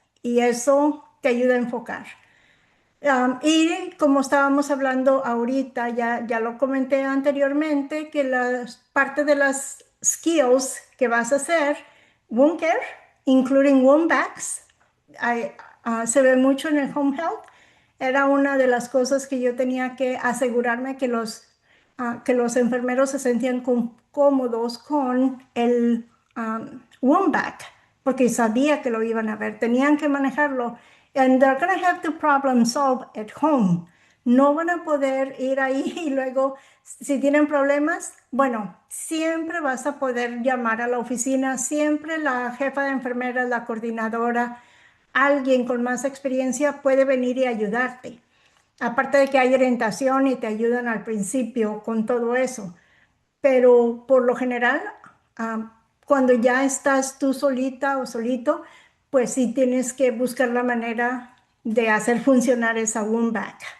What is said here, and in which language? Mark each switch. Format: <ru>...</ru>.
<es>Y eso te ayuda a enfocar. Y como estábamos hablando ahorita, ya lo comenté anteriormente, que parte de las skills que vas a hacer,</es> <en>wound care, including wound bags,</en> <es>se ve mucho en el home health. Era una de las cosas que yo tenía que asegurarme que los enfermeros se sentían cómodos con el wound bag, porque sabía que lo iban a ver, tenían que manejarlo.</es> <en>And they're going to have to problem solve at home.</en> <es>No van a poder ir ahí y luego, si tienen problemas, bueno, siempre vas a poder llamar a la oficina, siempre la jefa de enfermeras, la coordinadora, alguien con más experiencia puede venir y ayudarte. Aparte de que hay orientación y te ayudan al principio con todo eso, pero por lo general, cuando ya estás tú solita o solito, pues sí tienes que buscar la manera de hacer funcionar esa wound bag.</es>